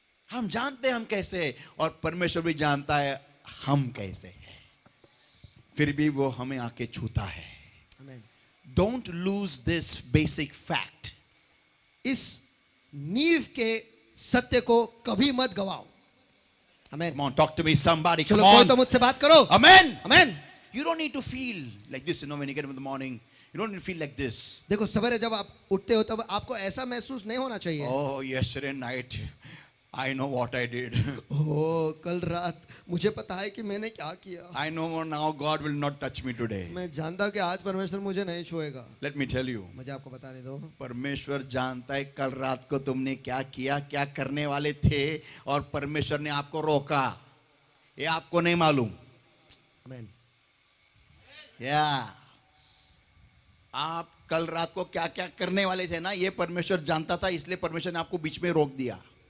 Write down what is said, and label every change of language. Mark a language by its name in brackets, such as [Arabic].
[Hindi] हम जानते हैं हम कैसे हैं, और परमेश्वर भी जानता है हम कैसे हैं, फिर भी वो हमें आके छूता है। आमेन। [English] Don't lose this basic fact. [Hindi] इस नींव के सत्य को कभी मत गवाओ। आमेन। [English] Come on, talk to me, somebody. [Hindi] चलो [English] Come [Hindi] कोई [English] on. [Hindi] तो मुझसे बात करो। [English] Amen. [Hindi] Amen. [English] You don't need to feel like this, when you get up in the morning. You don't need to feel like this. [Hindi] देखो, सवेरे जब आप उठते हो तब आपको ऐसा महसूस नहीं होना चाहिए। [English] Oh, yesterday night, I know what I did. [Hindi] ओह, कल रात मुझे पता है कि मैंने क्या किया। [English] I know now God will not touch me today. [Hindi] मैं जानता हूं कि आज परमेश्वर मुझे नहीं छुएगा। [English] Let me tell you. [Hindi] मुझे आपको बताने दो। परमेश्वर जानता है कल रात को तुमने क्या किया, क्या करने वाले थे, और परमेश्वर ने आपको रोका। ये आपको नहीं मालूम। आमेन। या आप कल रात को क्या क्या करने वाले थे ना, ये परमेश्वर जानता था, इसलिए परमेश्वर ने आपको बीच में रोक दिया।